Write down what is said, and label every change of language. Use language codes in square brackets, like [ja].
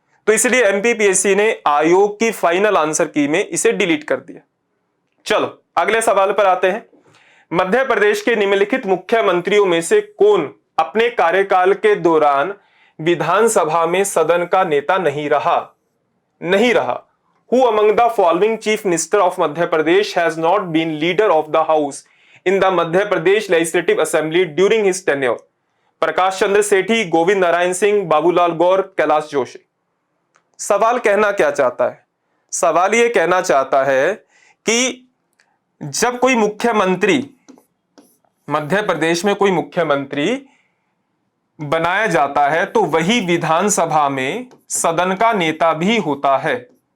[hi] तो इसलिए एमपीपीएससी ने आयोग की फाइनल आंसर की में इसे डिलीट कर दिया। चलो अगले सवाल पर आते हैं। मध्य प्रदेश के निम्नलिखित मुख्यमंत्रियों में से कौन अपने कार्यकाल के दौरान विधानसभा में सदन का नेता नहीं रहा? [en] Who among the following chief minister of Madhya Pradesh has not been leader of the house in the Madhya Pradesh Legislative Assembly during his tenure? [hi] Prakash Chandra सेठी, गोविंद नारायण सिंह, बाबूलाल गौर, कैलाश जोशी। सवाल कहना क्या चाहता है? सवाल यह कहना चाहता है कि जब कोई मुख्यमंत्री, मध्य प्रदेश में कोई मुख्यमंत्री बनाया जाता है तो वही विधानसभा में सदन का नेता भी होता है।